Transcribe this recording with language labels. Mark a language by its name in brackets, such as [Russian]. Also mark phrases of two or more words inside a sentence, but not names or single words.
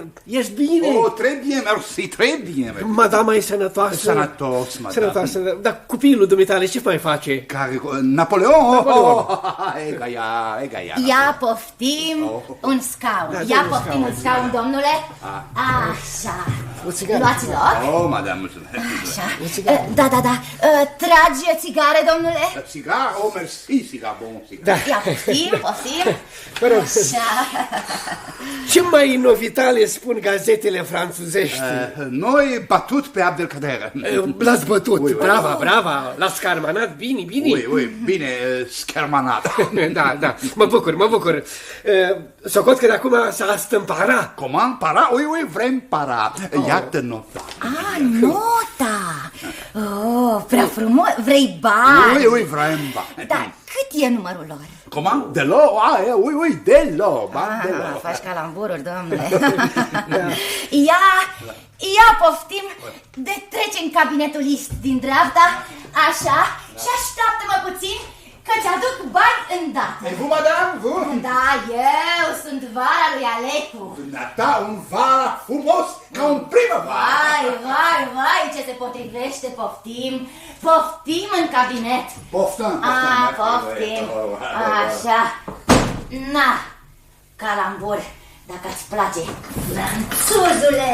[Romanian] Ești bine? [French] Oh, très bien, merci, très bien. [Romanian] Madama e sănătoasă? Sănătos, madame. Sănătoasă, dar copilul dumitale ce mai face? Care, Napoleon? Ia poftim un scaun. Ia poftim un scaun, domnule. Așa. Luați loc. Oh, madame, mulțumesc. Așa. Da. Tragi o țigare, domnule? Cigar? [French] Oh, merci, cigar, bon cigar. [Romanian] Ia poftim. Așa. Ce mai novitale spun gazetele franțuzești? Noi batut pe Abdelkader. L-ați bătut, brava, l-ați scarmanat, bine. Oui, bine, schermanat. Da, mă bucur. Socot că de acum s-a stâmpara. [French] Comment? Para? Oui, [Romanian] vrem para. Iată nota. Nota. Oh, prea frumos. Vrei bani? Oui, vrem bani. Da, cât e numărul lor? [French] Comment? Delo? Oui, Delo. [Romanian] Faci calambururi, domnule. Ia poftim de trece în cabinetul list din dreapta, așa, și așteaptă-mă puțin că ți-aduc bani îndată. [French] Et vous, madame, vous? [Romanian] Da, eu sunt vara lui Alecu. Dumneata, un vara frumos ca un primăvară. Vai, ce se potrivește, poftim în cabinet. Poftim. Poftim, așa. Na, calambur, dacă-ți place, franțuzule.